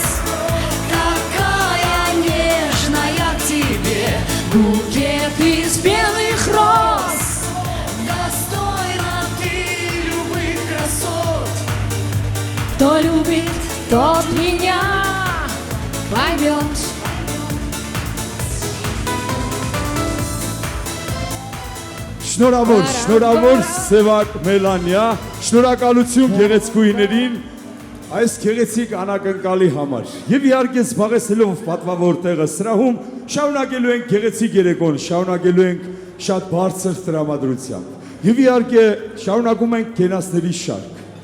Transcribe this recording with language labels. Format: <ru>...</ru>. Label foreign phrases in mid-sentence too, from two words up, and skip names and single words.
<ru>Такая нежная к тебе. Букет из белых роз, достойна ты любых красот. кто любит, тот меня поймет.</ru> <hy>Շնորհավոր Սևակ Մելանիա, շնորհակալություն գեղեցկուհիներին այս գեղեցիկ անակնկալի համար։ Եվ իհարկե զբաղեցնելով պատվավոր տեղը սրահում, շարունակելու ենք գեղեցիկ երեկոն, շարունակելու ենք շատ բարձր տրամադրությամբ։ Եվ իհարկե շարունակում ենք կենացների շարք։</hy>